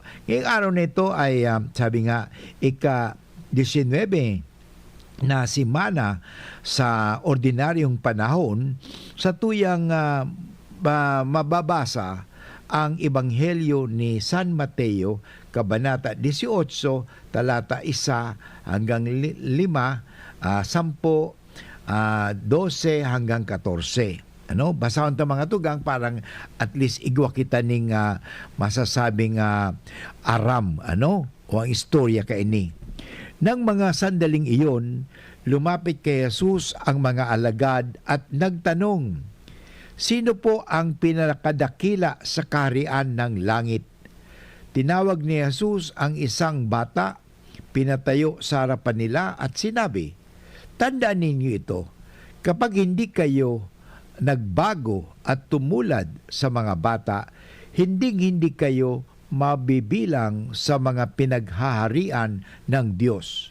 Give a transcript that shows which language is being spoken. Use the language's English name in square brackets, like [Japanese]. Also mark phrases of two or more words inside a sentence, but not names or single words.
[Filipino] Ngayong araw na ito ay sabi nga ika-19 na simana sa ordinaryong panahon sa tuyang mababasa ang Ebanghelyo ni San Mateo, Kabanata 18, talata 1 hanggang 5, 10, 12 hanggang 14. [Bikol] Ano, basahon ta mga tugang parang at least igwa kita ning masasabing aram, ano, o ang istorya kaini. [Filipino] Nang mga sandaling iyon, lumapit kay Jesus ang mga alagad at nagtanong, "Sino po ang pinakadakila sa kaharian ng langit?" Tinawag ni Jesus ang isang bata, pinatayo sa harapan nila at sinabi, "Tandaan ninyo ito, kapag hindi kayo nagbago at tumulad sa mga bata, hindi kayo mabibilang sa mga pinaghaharian ng Diyos.